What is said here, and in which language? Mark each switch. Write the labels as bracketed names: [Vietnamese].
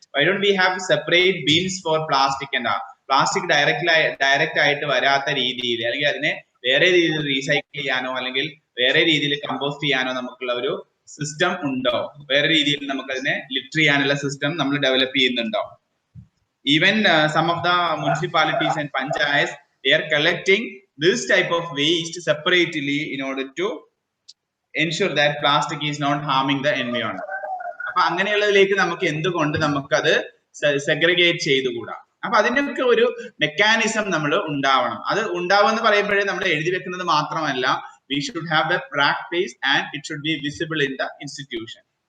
[English] why don't we have separate bins for plastic [Malayalam] and plastic direct ആയിട്ട് വരാത്ത രീതിയിൽ, അല്ലെങ്കിൽ അതിനെ വേറെ രീതിയിൽ റീസൈക്കിൾ ചെയ്യാനോ അല്ലെങ്കിൽ വേറെ രീതിയിൽ കമ്പോസ്റ്റ് ചെയ്യാനോ നമുക്കുള്ള ഒരു സിസ്റ്റം ഉണ്ടോ? വേറെ രീതിയിൽ നമുക്ക് അതിനെ ലിറ്റർ ചെയ്യാനുള്ള സിസ്റ്റം നമ്മൾ ഡെവലപ്പ് ചെയ്യുന്നുണ്ടോ? [English] Even some of the municipalities and panchayats, they are collecting this type of waste separately in order to ensure that plastic is not harming the environment. [Malayalam] അപ്പൊ അങ്ങനെയുള്ളതിലേക്ക് നമുക്ക് എന്തുകൊണ്ട് നമുക്കത് സെഗ്രിഗേറ്റ് ചെയ്തുകൂടാ? അപ്പൊ അതിനൊക്കെ ഒരു മെക്കാനിസം നമ്മൾ ഉണ്ടാവണം. അത് ഉണ്ടാവുമെന്ന് പറയുമ്പോഴേ നമ്മൾ എഴുതി വെക്കുന്നത് മാത്രമല്ല, [English] we should have the practice and it should be visible in the institution.